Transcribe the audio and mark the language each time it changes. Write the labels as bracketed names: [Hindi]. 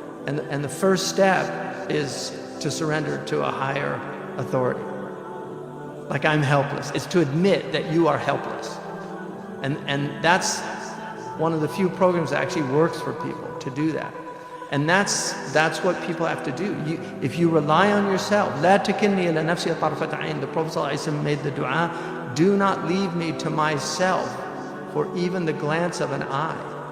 [English] And the first step is to surrender to a higher authority. Like, I'm helpless. It's to admit that you are helpless. And that's one of the few programs that actually works for people, to do that. And that's what people have to do. If you rely on yourself, [Arabic] لا تكلني إلى نفسي طرفة عين. [English] The Prophet ﷺ made the dua, do not leave me to myself for even the glance of an eye.